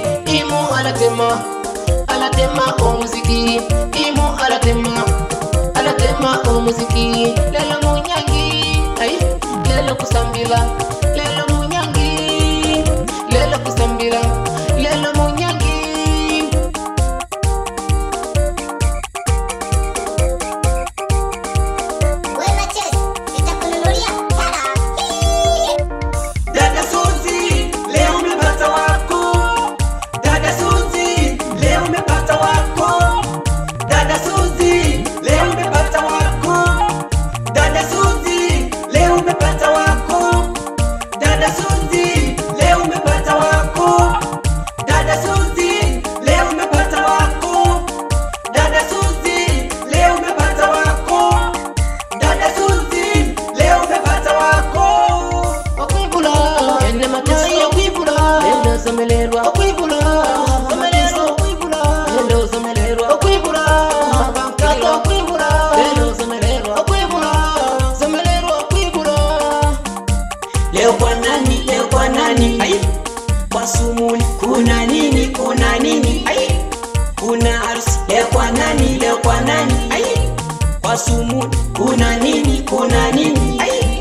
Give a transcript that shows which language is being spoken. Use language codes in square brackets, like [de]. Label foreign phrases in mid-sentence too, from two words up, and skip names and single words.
[kuj] Imu alatema o muziki. Imu alatema o muziki. Lelo munyangi, ay, lelo kusambila. Lelo munyangi, lelo kusambila. Lelo munyangi. [sw] Wema Chess, nitakununulia sana. Dada Suzi, leo umepata wako. Dada Suzi, leo umepata wako. Dada Suzi, leo umepata wako. Dada Suzi, leo umepata wako. Dada Suzi, leo umepata wako. Dada Suzi, leo umepata wako. Dada Suzi, leo umepata wako. Dada Suzi, leo umepata wako. [kuj] Okwibula, ene matai okwibula. Endo zomelerwa okwibula. Zomelerwa okwibula. Endo zomelerwa okwibula. Kato okwibula. Endo zomelerwa okwibula. Zomelerwa okwibula. [sw] Leo kwa nani? Leo kwa nani? Ai. Kwa Sumuni kuna nini? Kuna nini? Ai. Kuna harusi. Leo kwa nani? Leo kwa nani? Ai. Kwa Sumuni kuna nini? Kuna nini? Ai.